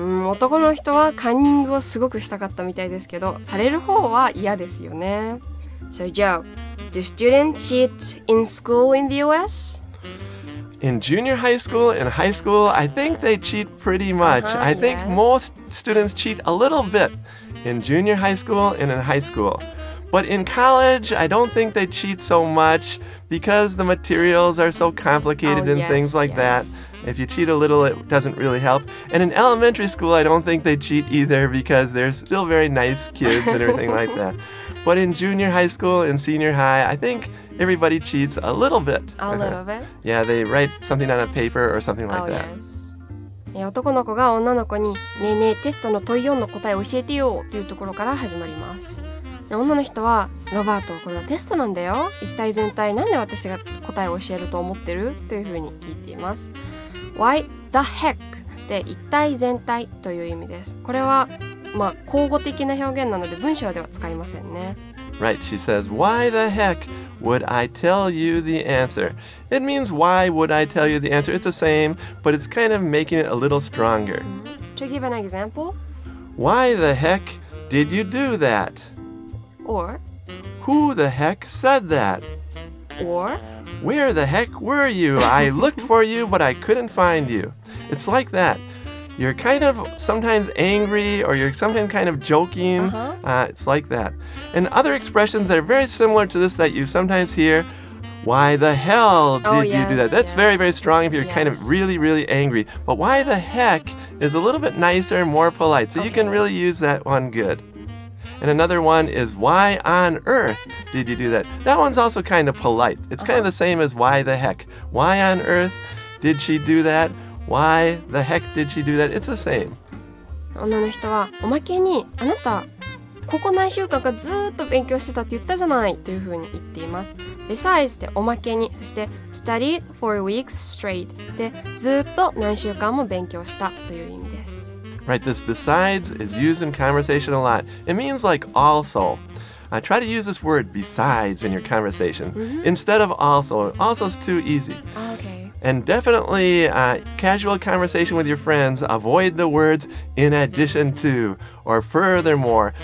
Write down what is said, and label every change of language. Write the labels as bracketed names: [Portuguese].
[Japanese] 男の人はカンニングをすごくしたかったみたいですけど、される方は嫌ですよね。 [English] So Joe, do students cheat in school in the US? In junior high school and high school, I think they cheat pretty much. I think yes. most students cheat a little bit in junior high school and in high school. But in college, I don't think they cheat so much because the materials are so complicated and things like that. If you cheat a little, it doesn't really help. And in elementary school, I don't think they cheat either because they're still very nice kids and everything like that. But in junior high school and senior high, I think everybody cheats a little bit. A little bit? Yeah, they write something on a paper or something like that. Yes. [Japanese] 男の子が女の子に、ねえねえ、テストの問い4の答えを教えてよというところから始まります。女の人は、ロバート、これはテストなんだよ。一体全体なんで私が答えを教えると思ってるというふうに聞いています。 [English] Why the heck [Japanese] で一体全体という意味です。これは、口語的な表現なので文章では使いませんね。 [English] Right, she says, why the heck would I tell you the answer? It means why would I tell you the answer? It's the same, but it's kind of making it a little stronger. To give an example, Why the heck did you do that? or Who the heck said that? or Where the heck were you? I looked for you, but I couldn't find you. It's like that. You're kind of sometimes angry or you're sometimes kind of joking. It's like that. And other expressions that are very similar to this that you sometimes hear, why the hell did you do that? That's very, very strong if you're kind of really, really angry. But why the heck is a little bit nicer and more polite. So you can really use that one good. And another one is, why on earth did you do that? That one's also kind of polite. It's kind of the same as why the heck. Why on earth did she do that? Why the heck did she do that? It's the same. [Japanese] 女の人はおまけにあなたここ何週間かずーっと勉強してたって言ったじゃないというふうに言っています。 Besides でおまけに、そして [English] studied for weeks straight [Japanese] でずーっと何週間も勉強したという意味です。 [English] Right, this besides is used in conversation a lot. It means like also. Try to use this word besides in your conversation instead of also. Also is too easy. Okay. And definitely casual conversation with your friends, avoid the words in addition to or furthermore.